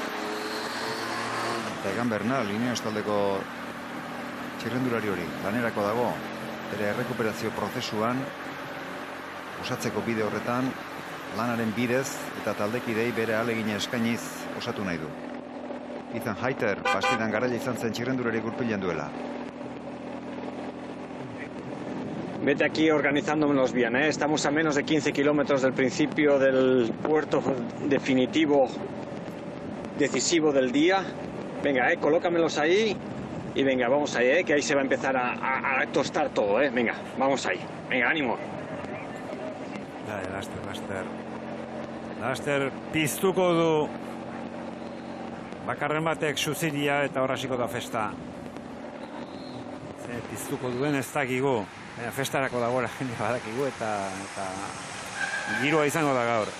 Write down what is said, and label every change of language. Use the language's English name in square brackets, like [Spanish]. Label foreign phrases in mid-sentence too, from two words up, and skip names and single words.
[Basque] Eta Egan Bernal, Ineos taldeko txirrendulari hori, lanerako dago, ere errekuperazio prozesuan, osatzeko bide horretan, lanaren bidez eta taldekidei bere ahalegina eskainiz osatu nahi du. Ethan Hayter, Bastidan garaia izan zen txirrendulari gurpilean duela. [Spanish] Vete aquí organizándonos bien, ¿eh? Estamos a menos de 15 kilómetros del principio del puerto definitivo, decisivo del día. Venga, colócamelos ahí y venga, vamos ahí, que ahí se va a empezar a tostar todo, Venga, vamos ahí. Venga, ánimo. [Basque] Laster piztuko du bakarren batek suziria eta horrasiko da festa. Piztuko duen ez dakigu. Festarako dagoela jende badakigu eta giroa izango da gaur.